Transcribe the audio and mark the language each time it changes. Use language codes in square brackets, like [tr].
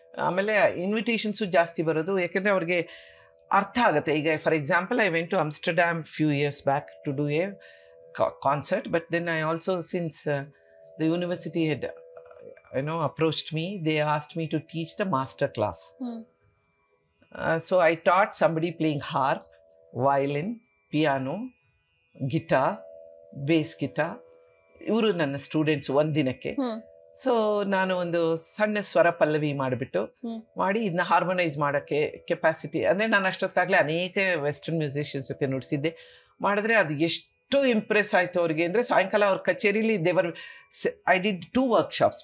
[kn] ಆಮೇಲೆ ಇನ್ವಿಟೇಷನ್ಸು ಜಾಸ್ತಿ ಬರೋದು, ಯಾಕೆಂದರೆ ಅವ್ರಿಗೆ ಅರ್ಥ ಆಗುತ್ತೆ. [en] ಈಗ for example, I went to Amsterdam few years back to do a concert, but then I also, since the university head approached me, they asked me to teach the master class. So I taught somebody playing harp, violin, piano, guitar, bass guitar. [kn] ಇವರು ನನ್ನ students ಒಂದಿನಕ್ಕೆ. So ನಾನು ಒಂದು ಸಣ್ಣ ಸ್ವರ ಪಲ್ಲವಿ ಮಾಡಿ ಇದನ್ನ harmonise ಮಾಡೋಕ್ಕೆ capacity, ಅಂದರೆ ನಾನು ಅಷ್ಟೊತ್ತಾಗಲೇ ಅನೇಕ ವೆಸ್ಟರ್ನ್ ಮ್ಯೂಸಿಷಿಯನ್ಸ್ ಜೊತೆ ನುಡಿಸಿದ್ದೆ. ಮಾಡಿದ್ರೆ ಅದು ಎಷ್ಟು ಇಂಪ್ರೆಸ್ ಆಯಿತು ಅವ್ರಿಗೆ ಅಂದರೆ, ಸಾಯಂಕಾಲ ಅವ್ರ ಕಚೇರಿಲಿ [en] I did 2 workshops.